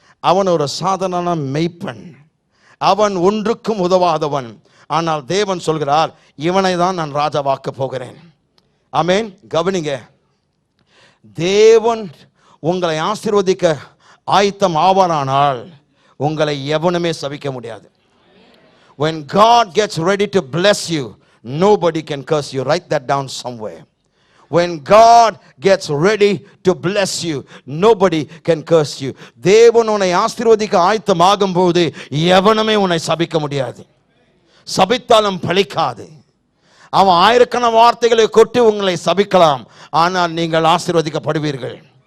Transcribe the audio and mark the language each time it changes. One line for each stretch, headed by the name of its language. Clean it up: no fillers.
Tamil: அவன் ஒரு சாதாரண மேய்ப்பன், அவன் ஒன்றுக்கும் உதவாதவன். ஆனால் தேவன் சொல்கிறார், இவனை தான் நான் ராஜாவாக்க போகிறேன். ஆமென். கவனிங்க, தேவன் உங்களை ஆசீர்வதிக்க ஆயத்தம் ஆவாரானால் உங்களை எவனுமே சபிக்க முடியாது.
English: When God gets ready to bless you, nobody can curse you. Write that down somewhere. When God gets ready to bless you, nobody can curse you.
Tamil: தேவன் உன்னை ஆசீர்வதிக்க ஆயத்தமாகும் போது எவனுமே உன்னை சபிக்க முடியாது. சபித்தாலும் பலிக்காது. அவன் ஆயிரக்கணக்கான வார்த்தைகளை கொட்டி உங்களை சபிக்கலாம், ஆனால் நீங்கள் ஆசீர்வதிக்கப்படுவீர்கள்.